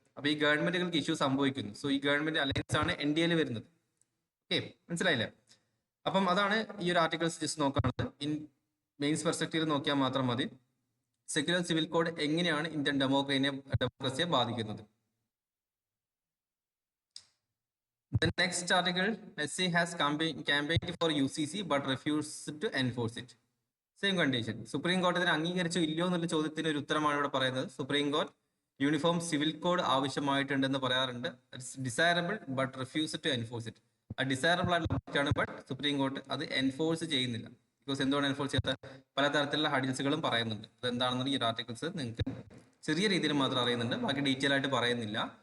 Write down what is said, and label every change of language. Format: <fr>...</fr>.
<ml>അപ്പൊ ഈ ഗവൺമെന്റുകൾക്ക് ഇഷ്യൂ സംഭവിക്കുന്നു. സോ ഈ ഗവൺമെന്റ് അലയൻസ് ആണ് NDA വരുന്നത്. ഓക്കെ, മനസ്സിലായില്ലേ? അപ്പം അതാണ് ഈ ഒരു articles just നോക്കാനുള്ളത്. In mains perspective നോക്കിയാൽ മാത്രം മതി സെക്യുലർ സിവിൽ കോഡ് എങ്ങനെയാണ് ഇന്ത്യൻ ഡെമോക്രസിയെ ബാധിക്കുന്നത്.</ml> <en>The next article, SC has campaigned for UCC but refused to enforce it.</en> <ml>Same condition. Supreme കോടതി ഇതിനെ അംഗീകരിച്ചോ ഇല്ലയോ എന്നുള്ള ചോദ്യത്തിന് ഒരു ഉത്തരമാണ് ഇവിടെ പറയുന്നത്. Supreme court uniform civil code ആവശ്യമായിട്ടുണ്ടെന്ന് പറയാറുണ്ട്.</ml> <en>Desirable but refuse to enforce it.</en> <ml>അത് ഡിസൈറബിൾ ആയിട്ടുള്ള ബട്ട് സുപ്രീം കോർട്ട് അത് എൻഫോഴ്സ് ചെയ്യുന്നില്ല. ബിക്കോസ് എന്തുകൊണ്ട് എൻഫോഴ്സ് ചെയ്യാത്ത പലതരത്തിലുള്ള ഹഡിൽസുകളും പറയുന്നുണ്ട്. അതെന്താണെന്ന് ഈ ആർട്ടിക്കിൾസ് നിങ്ങൾക്ക് ചെറിയ രീതിയിൽ മാത്രം അറിയുന്നുണ്ട്, ബാക്കി ഡീറ്റെയിൽ ആയിട്ട് പറയുന്നില്ല.</ml>